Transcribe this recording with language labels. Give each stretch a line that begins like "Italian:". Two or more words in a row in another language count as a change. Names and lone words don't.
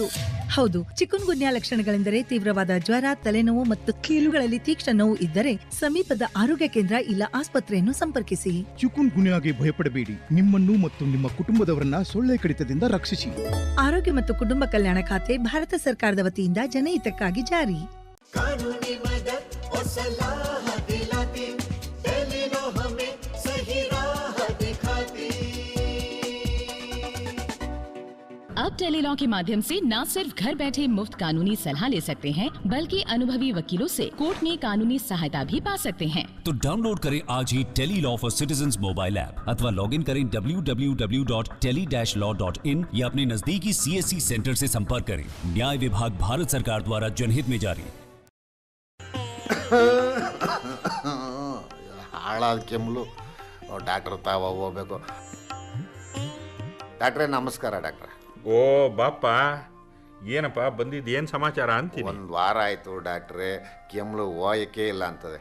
Kannada: ಹೌದು, ಚಿಕುನ್ಗುನ್ಯಾ ಲಕ್ಷಣಗಳೆಂದರೆ ತೀವ್ರವಾದ ಜ್ವರ, ತಲೆನೋವು ಮತ್ತು ಕೀಲುಗಳಲ್ಲಿ ತೀಕ್ಷ್ಣ ನೋವು ಇದ್ದರೆ ಸಮೀಪದ ಆರೋಗ್ಯ ಕೇಂದ್ರ ಇಲ್ಲ ಆಸ್ಪತ್ರೆಯನ್ನು ಸಂಪರ್ಕಿಸಿ. ಚಿಕುನ್ಗುನ್ಯಾಗೆ ಭಯಪಡಬೇಡಿ. ನಿಮ್ಮನ್ನು ಮತ್ತು ನಿಮ್ಮ ಕುಟುಂಬದವರನ್ನ ಸೊಳ್ಳೆ ಕಡಿತದಿಂದ ರಕ್ಷಿಸಿ. ಆರೋಗ್ಯ ಮತ್ತು ಕುಟುಂಬ ಕಲ್ಯಾಣ ಖಾತೆ, ಭಾರತ ಸರ್ಕಾರದ ವತಿಯಿಂದ ಜನಹಿತಕ್ಕಾಗಿ ಜಾರಿ.
Hindi: कानूनी मदद और सलाह दिलाती, टेलीलॉ हमें सही राह दिखाती। अब टेलीलॉ के माध्यम से न सिर्फ घर बैठे मुफ्त कानूनी सलाह ले सकते हैं, बल्कि अनुभवी वकीलों से कोर्ट में कानूनी सहायता भी पा सकते हैं। तो डाउनलोड करें आज ही टेलीलॉ फॉर सिटीजंस मोबाइल ऐप अथवा
English: log in
Hindi: करें www.tele-law.in या अपने नजदीकी CSC सेंटर से संपर्क करें। न्याय विभाग, भारत सरकार द्वारा जनहित में जारी।
Kannada: ಹಾಳಾದ ಕೆಮ್ಮಲು ಡಾಕ್ಟರ್ ತಾವ ಹೋಗ್ಬೇಕು. ಡಾಕ್ಟ್ರೇ ನಮಸ್ಕಾರ. ಡಾಕ್ಟ್ರೆ, ಓ ಬಾಪ, ಏನಪ್ಪ ಬಂದಿದ್ದು, ಏನು ಸಮಾಚಾರ ಅಂತೀನಿ. 1 ವಾರ ಆಯಿತು ಡಾಕ್ಟ್ರೇ, ಕೆಮ್ಮಲು ಹೋಯಕ್ಕೆ ಇಲ್ಲ ಅಂತದೆ.